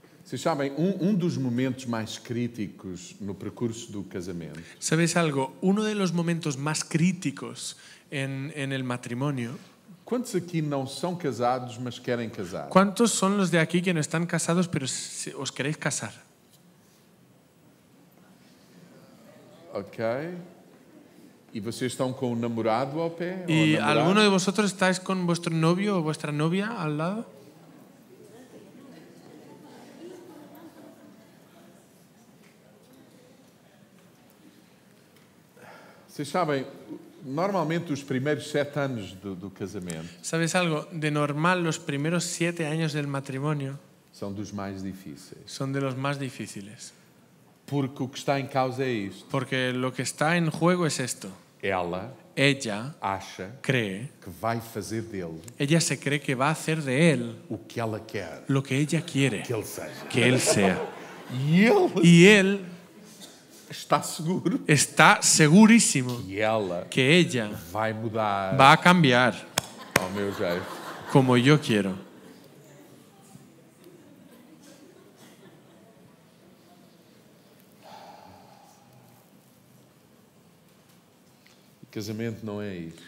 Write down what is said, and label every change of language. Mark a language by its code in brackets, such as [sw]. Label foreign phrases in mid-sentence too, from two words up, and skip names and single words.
[pt] Vocês sabem, dos momentos mais críticos no percurso do casamento [es] ¿Sabéis algo? Uno de los momentos más críticos en el matrimonio. [pt] Quantos aqui não são casados, mas querem casar? [es] ¿Cuántos son los de aquí que no están casados pero os queréis casar? [pt] Ok. E vocês estão com um namorado ao pé? [es] ¿Y [pt] ou namorada? [es] alguno de vosotros estáis con vuestro novio o vuestra novia al lado? [pt] Vocês sabem, normalmente os primeiros 7 anos do casamento [es] ¿Sabes algo? De normal, los primeros 7 años del matrimonio [pt] são dos mais difíceis. [es] son de los más difíciles. [pt] Porque o que está em causa é isto. [es] Porque lo que está en juego es esto. [pt] Ela [es] Ella [pt] acha [es] cree, [pt] que vai fazer dele [es] ella se cree que va a hacer de él [pt] o que ela quer [es] lo que ella quiere [pt] que ele seja. [es] que él sea. [pt] E ele [es] Y él [pt] está seguro [es] está segurísimo [pt] que ela [es] que ella [pt] vai mudar [es] va a cambiar [pt] ao meu jeito. [es] como yo quiero. [pt] Casamento não é isso.